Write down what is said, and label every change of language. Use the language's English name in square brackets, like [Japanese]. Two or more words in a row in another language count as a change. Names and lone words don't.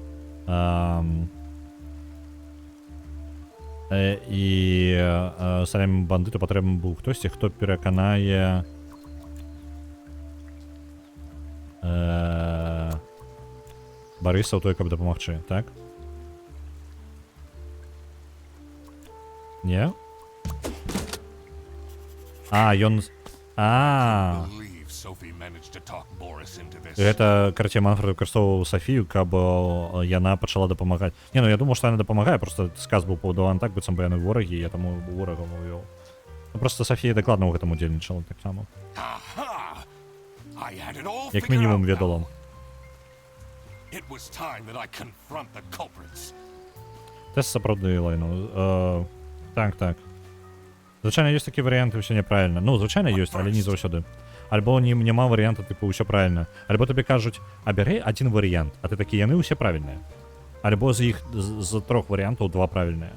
[Belarusian] і Саламі Бандыту патрэбны быў хтосьці, хто пераканае Барыса ў той, каб дапамагчы, так? Ні? А, ён... А. [English] Believe Sophie managed to talk Boris into this. [Belarusian] Гэта, карацей, Манфред выкарыстоўваў Сафію, каб яна пачала дапамагаць. Не, ну я думаў, што яна дапамагае, просто сказ быў пабудаваны так, быццам бы яны ворагі, я таму ворагам увёў. Ну просто Сафія дакладна ў гэтым удзельнічала таксама. [English] Aha! I had it all [Belarusian] Як [English] figured [Belarusian] мінімум [English] out [Belarusian] ведала. [English] now. It was time that I confront the culprits. [Belarusian] Тэст сапраўды лайнуў. Так. Звычайна ёсць такі варыянты, ўсё няправільна. Ну, звычайна ёсць, але не заўсёды. Альбо няма варыянта, тыпу, ўсё правільна. Альбо табе кажуць, абяры адзін варыянт, а ты такі, яны ўсе правільныя. Альбо з іх, з 3 варыянтаў 2 правільныя.